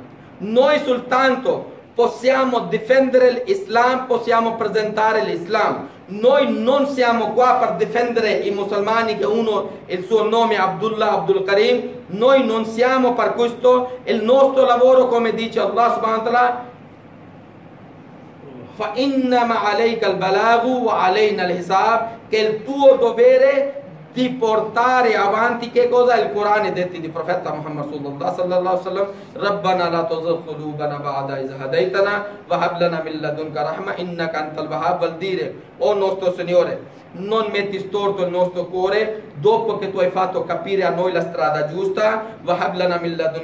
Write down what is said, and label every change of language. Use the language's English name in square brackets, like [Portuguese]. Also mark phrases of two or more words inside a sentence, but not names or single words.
[Italian] Noi soltanto possiamo difendere l'Islam, possiamo presentare l'Islam. Noi non siamo qua per difendere i musulmani che uno il suo nome è Abdullah Abdul Karim. Noi non siamo per questo. Il nostro lavoro, come dice Allah [Arabic] سبحانه وتعالى, فَإِنَّمَا عَلَيْكَ الْبَلَاغُ وَعَلَيْنَا الْحِسَابُ, [Italian] che è il tuo dovere di portare avanti che cosa? Il Corano detti di profeta Muhammad [Arabic] صلى الله عليه وسلم. ربنا لا تزغ قلوبنا بعد إذ هديتنا وهب لنا من لدنك رحمة إنك أنت الوهاب. [Italian] Vuol dire, o nostro Signore, non metti storto il nostro cuore dopo che tu hai fatto capire a noi la strada giusta. [Arabic] وهب لنا من لدنك